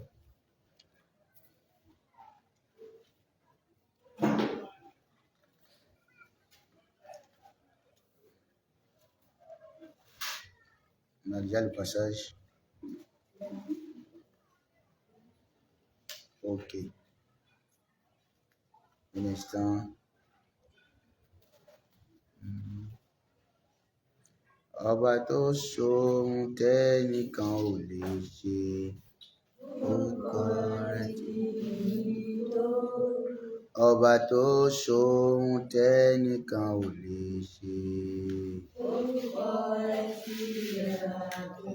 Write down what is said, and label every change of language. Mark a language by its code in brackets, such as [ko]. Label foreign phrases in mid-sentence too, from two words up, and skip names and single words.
[fr] On a déjà le passage. Ok. Un instant. [yo] Ọba tó ṣohun tẹ́nìkan ò lè ṣe, orúkọ rẹ̀ ti tó. Ọba tó ṣohun tẹ́nìkan ò lè ṣe, orúkọ rẹ̀ ti rẹwà tó.